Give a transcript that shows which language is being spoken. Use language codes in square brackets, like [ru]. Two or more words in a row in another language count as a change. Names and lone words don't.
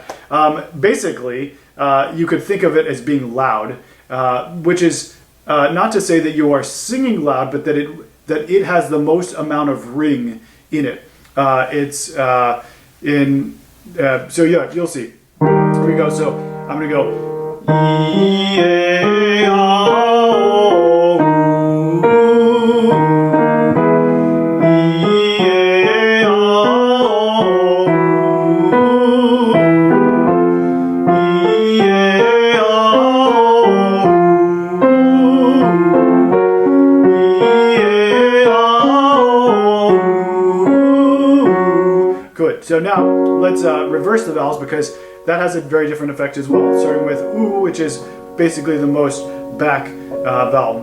[en] Basically, you could think of it as being loud, which is not to say that you are singing loud, but that it has the most amount of ring in it. So yeah, you'll see. Here we go. So I'm going to go. E, A, O, E, A, O, E, A, O, E, A, O. Good. So now let's reverse the vowels because that has a very different effect as well. Starting with oo, which is basically the most back vowel.